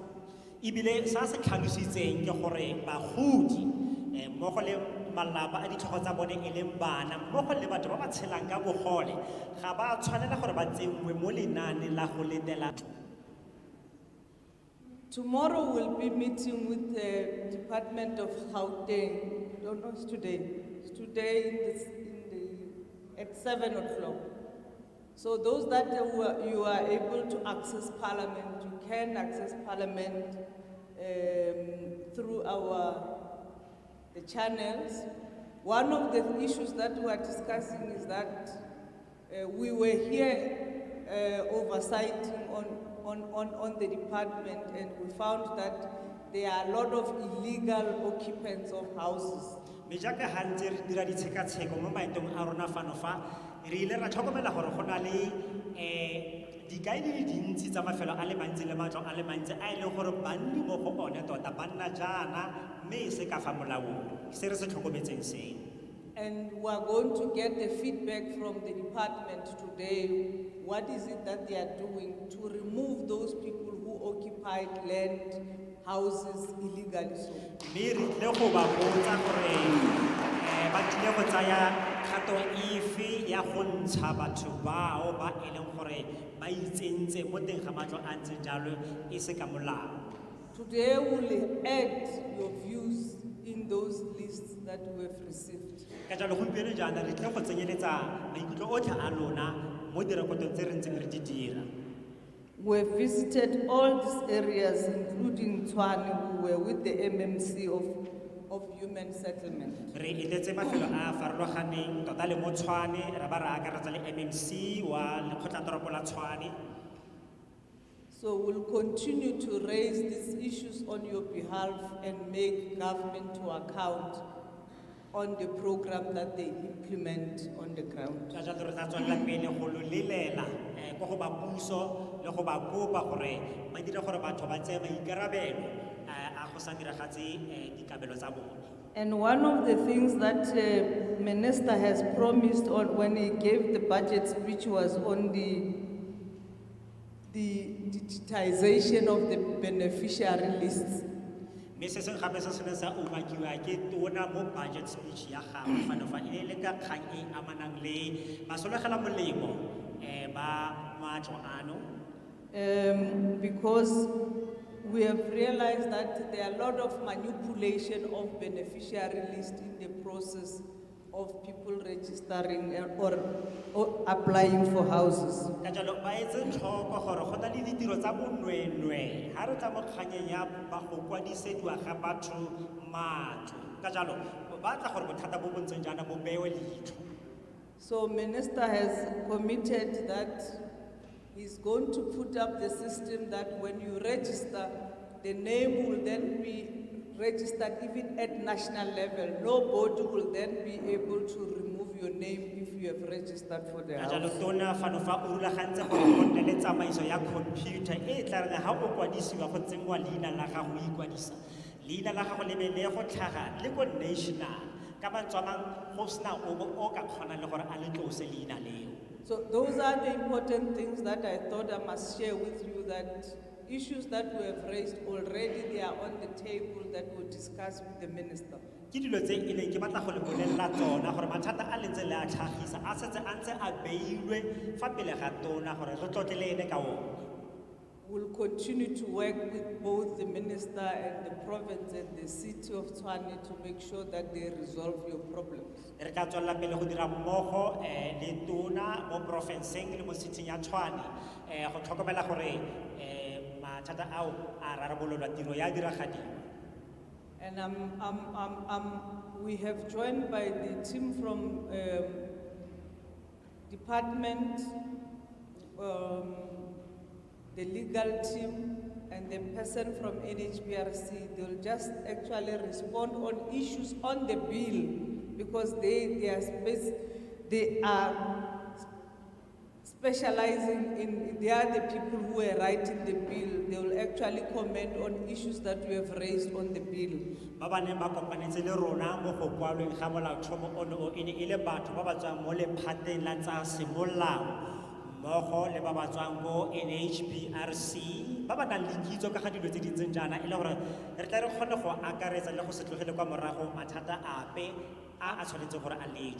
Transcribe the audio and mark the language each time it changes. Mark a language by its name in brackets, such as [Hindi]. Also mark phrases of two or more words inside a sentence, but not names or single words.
[Tswana] Ibile sa se tlhalositseng ke gore bagodi mmogo le malapa a ditlhogo tsa bone e leng bana mmogo le batho ba ba tshelang ka bogole ga ba tshwanela gore ba tsenngwe mo lenaane la go letela. [English] Tomorrow we'll be meeting with the Department of Gauteng. Don't know, it's today. It's today at 7 o'clock. So those that you are able to access Parliament, you can access Parliament through the channels. One of the issues that we are discussing is that we were here oversighting on the department, and we found that there are a lot of illegal occupants of houses. [Tswana] Me jaaka ha ntse re dira ditshekatsheko mo maetong a rona fano fa re ile ra tlhokomela gore go na le dikai di le dintsi tsa mafelo a le mantsi le matlo a le mantsi a e leng gore banni mo go one tota banna jaana mme e se ka fa molaong se re se tlhokometseng seng. [English] And we are going to get the feedback from the department today. What is it that they are doing to remove those people who occupied land, houses illegally? [Tswana] Mme re tlile go ba botsa gore ba tlile go tsaya kgato efe ya go ntsha batho bao ba e leng gore ba itsentse mo teng ga matlo a ntse jalo e se ka molao. [English] Today we will add your views in those lists that we have received. [Tswana] Ka jalo gompieno jaana re tlile go tsenyeletsa maikutlo otlhe a lona mo direkotong tse re ntseng re di dira. [English] We have visited all these areas, including Tshwane. We were with the MMC of Human Settlement. [Tswana] Re etetse mafelo a farologaneng tota le mo Tshwane ra ba ra akaretsa le MMC wa lekgotlatoropo la Tshwane. [English] So we'll continue to raise these issues on your behalf and make government to account on the program that they implement on the ground. [Tswana] Ka jalo re tla tswella pele go lo lelela go go ba puso le go ba kopa gore ba dire gore batho ba tseye maikarabelo a go sa diragatse dikabelo tsa bone. [English] And one of the things that Minister has promised on when he gave the budget speech was on the digitization of the beneficiary lists. [Tswana] Me se seng gape se se ne sa umakiwa ke tona mo [English] budget speech [Tswana] ya gago fa e le ka kgang e amanang le basologela molemo ba matlo ano. [English] Because we have realized that there are a lot of manipulation of beneficiary list in the process of people registering or applying for houses. [Tswana] Ka jalo ba etse tlhoko gore go na le ditiro tsa bonweenwee ha re tla mo kganyeng ya ba go kwadisediwa ga batho matlo. Ka jalo ba tla gore bothata bo bo ntseng jaana bo bewe leitlho. [English] So Minister has committed that he's going to put up the system that when you register, the name will then be registered even at national level. Nobody will then be able to remove your name if you have registered for the house. [Tswana] Jalo tona fano fa o rulagantse go nne le tsamaiso ya computer e tla re ha o kwadisiwa go tsengwa leina la gago o ikwadisa. Leina la gago le be le go tlhaga le go national ka bantswamang go sna o ka kgona le gore a le tlose leina leo. [English] So those are the important things that I thought I must share with you, that issues that we have raised already, they are on the table that we'll discuss with the minister. [Tswana] Ke dilo tse e leng ke batla go le bolella tsona gore mathata a lentse le a tlhagisa a setse a ntse a beilwe fa pele ga tona gore re tlotle le ene ka ona. [English] We'll continue to work with both the minister and the province and the city of Tshwane to make sure that they resolve your problems. [Tswana] Re ka tswella pele go dira mmogo le tona mo provinceng le mo city ya Tshwane go tlhokomela gore mathata ao a rarabololwa tiro ya diragadiwa. [English] And we have joined by the team from department, the legal team, and the person from NHBRC. They'll just actually respond on issues on the bill because they are specializing in, they are the people who are writing the bill. They will actually comment on issues that we have raised on the bill. [Tswana] Ba ba neng ba kopanetse le rona mo go kwalweng ga molaotlhomo ono o ene e le batho ba ba tswang mo lephateng la tsa semolao mmogo le ba ba tswang mo NHBRC ba ba nang le kitso ka ga dilo tse di ntseng jaana e le gore re tla re kgone go akaretsa le go se tlogele kwa morago mathata ape a tshwanetse gore a lejwe.